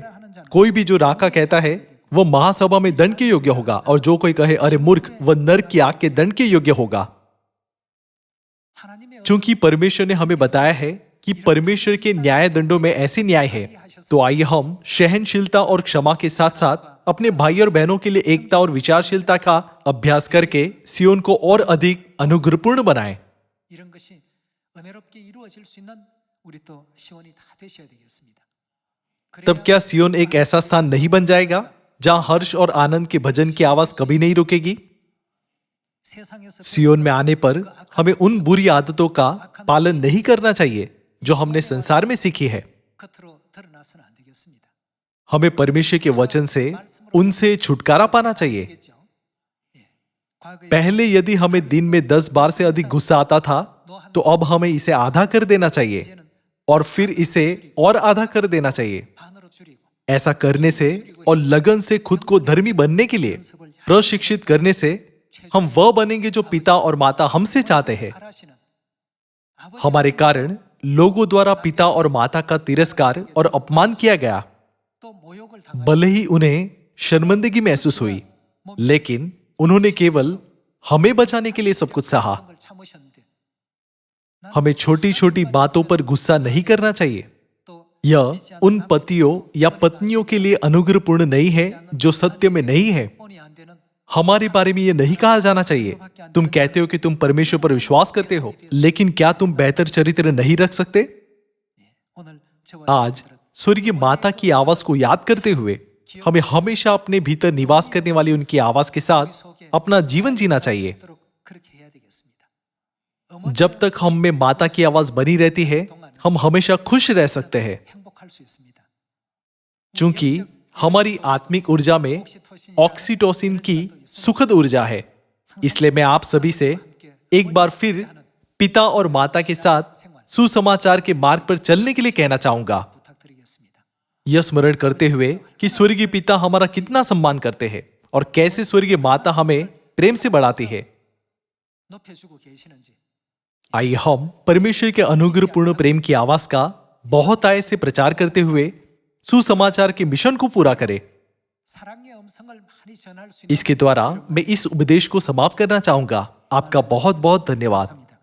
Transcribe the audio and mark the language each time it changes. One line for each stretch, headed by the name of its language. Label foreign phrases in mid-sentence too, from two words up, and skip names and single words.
Hindi: कोई भी जो राका कहता है वह महासभा में दंड के योग्य होगा, और जो कोई कहे अरे मूर्ख, वह नरक की आग के दंड के योग्य होगा। चूंकि परमेश्वर ने हमें बताया है कि परमेश्वर के न्याय दंडों में ऐसे न्याय है, तो आइए हम सहनशीलता और क्षमा के साथ साथ अपने भाई और बहनों के लिए एकता और विचारशीलता का अभ्यास करके सियोन को और अधिक अनुग्रहपूर्ण बनाएं।
Korean: 이런 것이 은혜롭게 이루어질 수 있는 우리 또 시온이 다 되셔야 되겠습니다.
Hindi: तब क्या सियोन एक ऐसा स्थान नहीं बन जाएगा जहां हर्ष और आनंद के भजन की आवाज कभी नहीं रुकेगी?
Korean: 세상에서
Hindi: सियोन में आने पर हमें उन बुरी आदतों का पालन नहीं करना चाहिए जो हमने संसार में सीखी है।
Korean: 겉으로 드러나서는 안 되겠습니다.
Hindi: हमें परमेश्वर के वचन से उनसे छुटकारा पाना चाहिए।
Korean: 되겠죠? 예. 과거에
Hindi: पहले यदि हमें दिन में 10 बार से अधिक गुस्सा आता था, तो अब हमें इसे आधा कर देना चाहिए और फिर इसे और आधा कर देना चाहिए।
Korean: 반으로 줄이고
Hindi: ऐसा करने से और लगन से खुद को धर्मी बनने के लिए प्रशिक्षित करने से हम वह बनेंगे जो पिता और माता हमसे चाहते हैं।
Korean: 바라시는 아버지
Hindi: हमारे कारण लोगों द्वारा पिता और माता का तिरस्कार और अपमान किया गया।
Korean: 또 모욕을 당한
Hindi: भले ही उन्हें शर्मिंदगी महसूस हुई, लेकिन उन्होंने केवल हमें बचाने के लिए सब कुछ सहा।
Korean: 걸 참으셨는데
Hindi: हमें छोटी छोटी बातों पर गुस्सा नहीं करना चाहिए।
Korean: 또
Hindi: यह उन पतियों या पत्नियों के लिए अनुग्रहपूर्ण नहीं है जो सत्य में नहीं है।
Korean: 본이 안 되는
Hindi: हमारे बारे में यह नहीं कहा जाना चाहिए, तुम कहते हो कि तुम परमेश्वर पर विश्वास करते हो, लेकिन क्या तुम बेहतर चरित्र नहीं रख सकते?
Korean: 오늘 저와
Hindi: आज स्वर्गीय माता की आवाज को याद करते हुए हमें हमेशा अपने भीतर निवास करने वाली उनकी आवाज के साथ अपना जीवन जीना चाहिए।
Korean: 여러분들은 그렇게 해야 되겠습니다.
Hindi: जब तक हम में माता की आवाज बनी रहती है, हम हमेशा खुश रह सकते हैं,
Korean: 행복할 수 있습니다.
Hindi: क्योंकि हमारी आत्मिक ऊर्जा में ऑक्सीटोसिन की सुखद ऊर्जा है। इसलिए मैं आप सभी से एक बार फिर पिता और माता के साथ सुसमाचार के मार्ग पर चलने के लिए कहना चाहूंगा।
Korean: 부탁드리겠습니다.
Hindi: यह स्मरण करते हुए कि स्वर्गीय पिता हमारा कितना सम्मान करते हैं और कैसे स्वर्गीय माता हमें प्रेम से बढ़ाती है।
Korean: 높여주고 계시는지
Hindi: आइए हम परमेश्वर के अनुग्रहपूर्ण प्रेम की आवाज का बहुत आय से प्रचार करते हुए सुसमाचार के मिशन को पूरा करें।
Korean: 사랑의 음성을 많이 전할 수 있는
Hindi: इसके द्वारा मैं इस उपदेश को समाप्त करना चाहूंगा। आपका बहुत बहुत धन्यवाद।